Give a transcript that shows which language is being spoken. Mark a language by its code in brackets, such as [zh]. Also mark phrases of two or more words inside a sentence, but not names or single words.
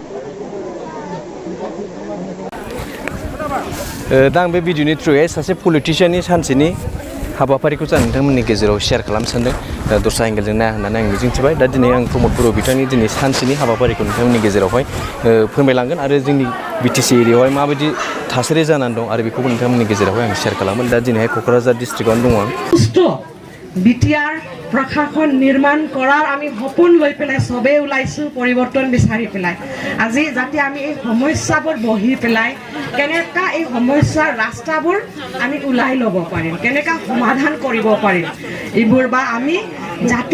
[brx] दा आं बे भिडिअनि थ्रुयै सासे पलिटिशियाननि सानसेनि हाबाफारिखौ आं नोंथांमोननि गेजेराव शेयार खालामनो सानदों दस्रा एंगेलजों नाया होननानै आं मिजिंथिबाय दा दिनै आं प्रमद बर' बिथांनि दिनै सानसेनि हाबाफारिखौ नोंथांमोननि गेजेरावहाय फोरमायलांगोन आरो जोंनि बिटिसि एरियायावहाय माबायदि थासारि जानानै दं आरो बेखौबो नोंथांमोननि गेजेरावहाय आं शेयार खालामगोन दा दिनैहाय क'क्राझार डिस्ट्रिक्टआवनो दङ आं [as] বিটিআর প্ৰশাসন নিৰ্মাণ কৰাৰ আমি সপোন লৈ পেলাই সবে ওলাইছোঁ পৰিৱৰ্তন বিচাৰি পেলাই আজি যাতে আমি এই সমস্যাবোৰ বহি পেলাই কেনেকা এই সমস্যাৰ ৰাস্তাবোৰ আমি ওলাই ল'ব পাৰিম কেনেকা সমাধান কৰিব পাৰিম এইবোৰ বা আমি জাতি